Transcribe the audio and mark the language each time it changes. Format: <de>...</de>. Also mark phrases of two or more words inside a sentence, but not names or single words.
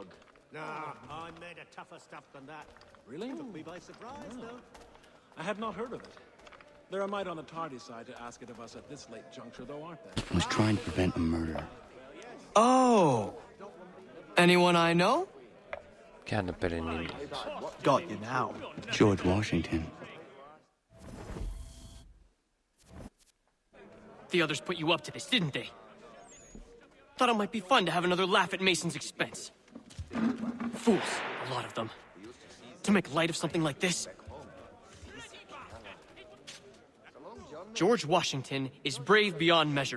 <en>Nah, I'm made of tougher stuff than that. Really? Took me by surprise, though. I had not heard of it. There are might on the tardy side to ask it of us at this late juncture, though, aren't there? I was trying to prevent a murder. Oh! Anyone I know?</en> <fi>Käännä pelin nimi.</fi> <en>Got you now. George Washington. The others put you up to this, didn't they? Thought it might be fun to have another laugh at Mason's expense. Fools, a lot of them. To make light of something like this. George Washington is brave beyond measure.</en>